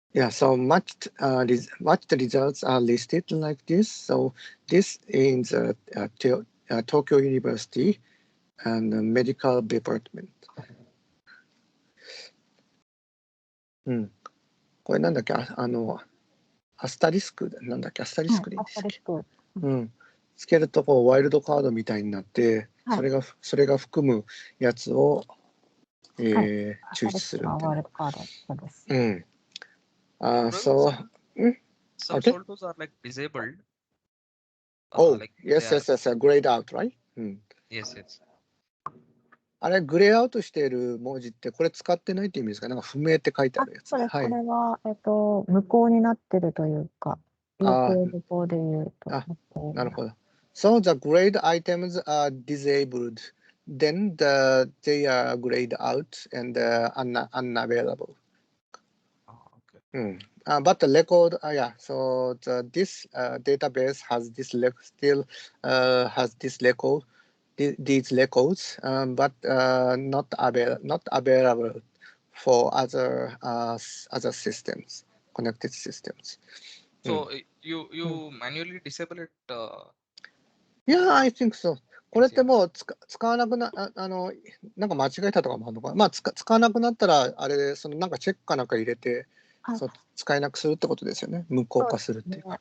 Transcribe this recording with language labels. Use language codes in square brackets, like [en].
[en] So matched results are listed like this. So this is Tokyo University and medical department. [ja] これなんだっけ、アスタリスクなんだっけ、アスタリスクでいいんですっけ。つけるとこうワイルドカードみたいになって、それが含むやつを、抽出するみたいな。ワイルドカードそうです。 [en] Some solders are like disabled. Yes, grayed out, right? Yes. [ja] あれ、グレーアウトしている文字って、これ使ってないって意味ですか？なんか不明って書いてあるやつ。これは、無効になってるというか、有効無効で言うと。なるほど。 [en] So the grayed items are disabled. Then they are grayed out and unavailable. but the record, so this database has still has this record, these records, but not available for other systems, connected systems. So you manually disable it. Yeah, I think so. [ja] これってもう使わなくな、なんか間違えたとかもあるのかな。まあ使わなくなったら、あれで、なんかチェックかなんか入れて、そう使えなくするってことですよね。無効化するっていうか。